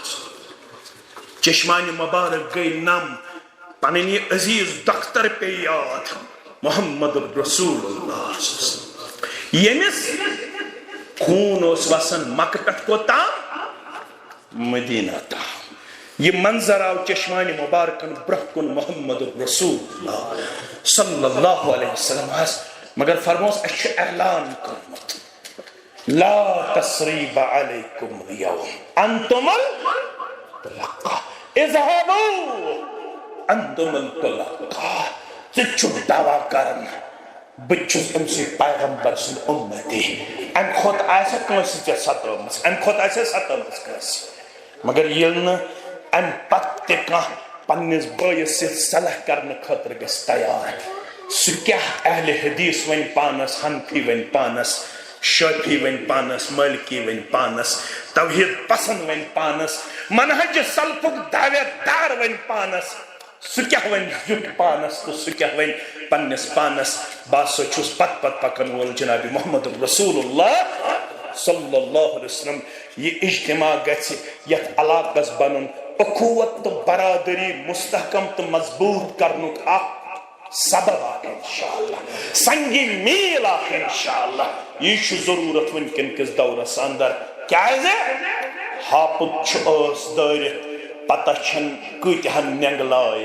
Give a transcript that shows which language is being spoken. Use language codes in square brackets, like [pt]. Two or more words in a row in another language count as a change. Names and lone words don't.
[ks] چشمانہِ مبارک گٔے نم، پنٕنۍ یہِ عزیٖز دختر پیٚیہِ یاد محمد رسول اللہ. ییٚمِس خوٗن اوس وسان مکہٕ پٮ۪ٹھ کوٚتام؟ مدینہ تام. یہ منظر آو چشمانہِ مبارکن برٛونٛہہ کُن محمد رسول اللہ [ar] صلی اللہ علیہ وسلم [ks] مگر فرموس اَسہِ چھُ اعلان کوٚرمُت [ar] لا تثریٖب علیکم اليوم انتم الطلقاء اذهبوا انتم الطلقاء. [ks] ژٕ چھُکھ دعوا کران بہٕ چھُس أمۍ سٕے پیغمبر سُنٛد اُمتی، اَمہِ کھۄتہٕ آسہِ کٲنٛسہِ ژےٚ ستٲومٕژ، اَمہِ کھۄتہٕ آسہِ ستٲومٕژ کٲنٛسہِ. مگر ییٚلہِ نہٕ اَمہِ پتہٕ تہِ کانٛہہ پننِس بٲیِس سۭتۍ صلح کرنہٕ خٲطرٕ گژھِ تیار، سُہ کیٛاہ اہلِ حدیث وَنہِ پانس، حنفی وَنہِ پانس، شٲفی وَنہِ پانس، مٲلکی وَنہِ پانس، توحیٖد پسنٛد وَنہِ پانس، منہج سلفُک دعویت دار وَنہِ پانس، سُہ کیٛاہ وَنہِ زیُٹھ پانس تہٕ سُہ کیٛاہ وَنہِ پننِس پانس. بہٕ ہسا چھُس پتہٕ پکن وول جناب محمد رسول اللہ [ar] صلی اللہ علیہ وسلم. [ks] یہ اجتماع گژھِ یتھ علاقس بنُن اخوت تہٕ برادری مستحکم تہٕ مضبوط کرنُک اکھ سبب اکھ [ar] انشاءاللہ، [ks] سنگی میل اکھ [ar] انشاءاللہ. [ks] یہ چھُ ضروٗرت وٕنکٮ۪ن کِس دورس اندر. کیازِ ہاپُت چھُ ٲس دٲرِتھ پتہ چھنہٕ کۭتہن نینٛگہٕ لایہِ.